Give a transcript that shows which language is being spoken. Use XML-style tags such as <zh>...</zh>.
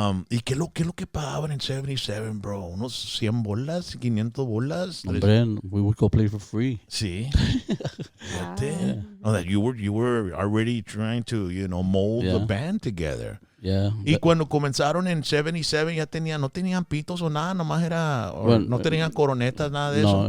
<es>¿Y qué es lo que pagaban en 77, bro? ¿Unos 100 bolas, 500 bolas?</es> <en>Hombre, we would go play for free. Sí. Yeah. No, that you were already trying to, you know, mold the band together. Yeah.</en> <es>Y cuando comenzaron en 77 no tenían pitos o nada, nomás no tenían coronetas, nada de eso.</es>